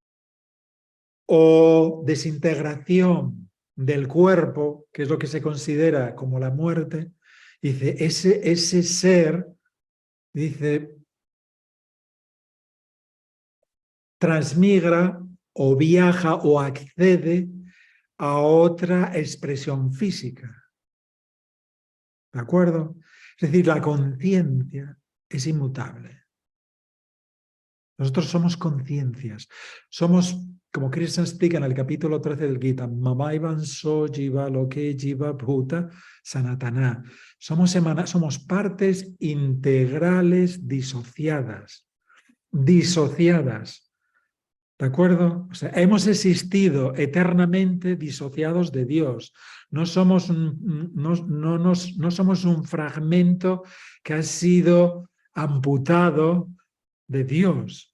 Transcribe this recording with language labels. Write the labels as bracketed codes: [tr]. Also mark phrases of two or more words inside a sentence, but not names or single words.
[es] o desintegración del cuerpo, que es lo que se considera como la muerte, dice, ese ser, dice, transmigra o viaja o accede a otra expresión física. ¿De acuerdo? Es decir, la conciencia es inmutable. Nosotros somos conciencias. Somos, como Krishna explica en el capítulo 13 del Gita, [sa] ममैवं सो जीव लोके जीव भूत सनातन. [es] Somos partes integrales disociadas. ¿De acuerdo? O sea, hemos existido eternamente disociados de Dios. No somos no somos un fragmento que ha sido amputado de Dios.